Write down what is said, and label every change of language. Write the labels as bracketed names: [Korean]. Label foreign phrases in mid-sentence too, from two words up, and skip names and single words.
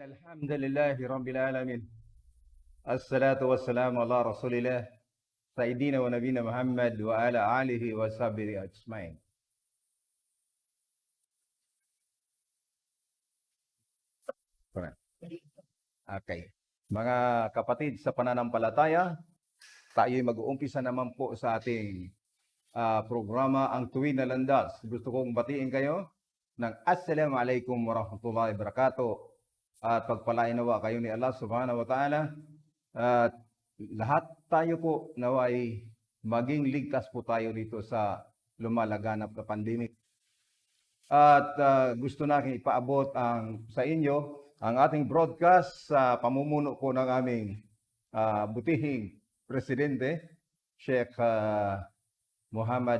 [Arabic] الحمد لله رب العالمين. الصلاة والسلام على رسول الله سيدنا ونبينا محمد وعلى آله وصحبه أجمعين. [Filipino] Okay. Mga kapatid sa pananampalataya, tayo'y mag-uumpisa naman po sa ating programa Ang Tuwid na Landas. Gusto kong batiin kayo ng [Arabic] السلام عليكم ورحمة الله وبركاته [Filipino] at pagpalain nawa kayo ni Allah [Arabic] سبحانه وتعالى [Filipino] at lahat tayo po naway maging ligtas po tayo dito sa lumalaganap na pandemic. At gusto natin ipaabot sa inyo ang ating broadcast sa pamumuno po ng aming butihing presidente, Sheikh Muhammad